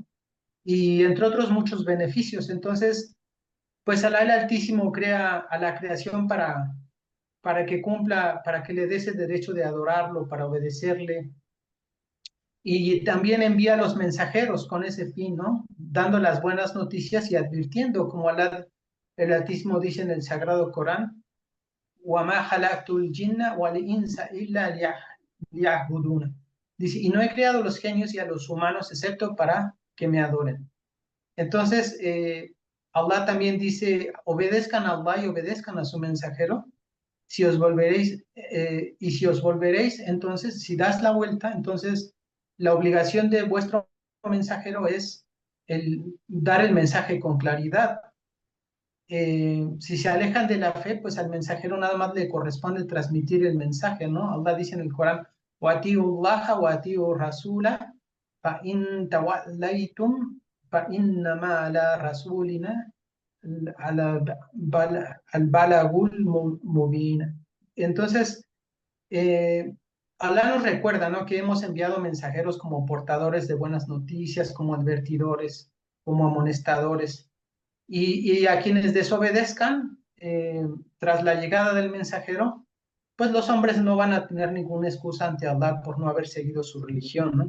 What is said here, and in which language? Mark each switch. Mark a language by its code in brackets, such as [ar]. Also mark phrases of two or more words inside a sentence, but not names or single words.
[es] Y entre otros muchos beneficios. Entonces, pues Alá el Altísimo crea a la creación para que cumpla, para que le des el derecho de adorarlo, para obedecerle. Y también envía a los mensajeros con ese fin, ¿no? Dando las buenas noticias y advirtiendo, como Alá el Altísimo dice en el Sagrado Corán, [ar] وَمَا خَلَقْتُ الْجِنَّ وَالْإِنسَ إِلَّا لِيَعْبُدُونَ. [es] Dice, y no he creado los genios y a los humanos excepto para que me adoren. Entonces, Allah también dice, obedezcan a Allah y obedezcan a su mensajero, si os volveréis, y si os volveréis, entonces, si das la vuelta, entonces la obligación de vuestro mensajero es dar el mensaje con claridad. Si se alejan de la fe, pues al mensajero nada más le corresponde transmitir el mensaje, ¿no? Allah dice en el Corán, [ar] وَأَطِيعُوا اللَّهَ وَأَطِيعُوا الرَّسُولَ فَإِن تَوَلَّيْتُمْ فَإِنَّمَا عَلَى رَسُولِنَا الْبَلَغُ الْمُبِينُ. [es] Entonces, Allah nos recuerda, ¿no? Que hemos enviado mensajeros como portadores de buenas noticias, como advertidores, como amonestadores y a quienes desobedezcan tras la llegada del mensajero, pues los hombres no van a tener ninguna excusa ante Allah por no haber seguido su religión, ¿no?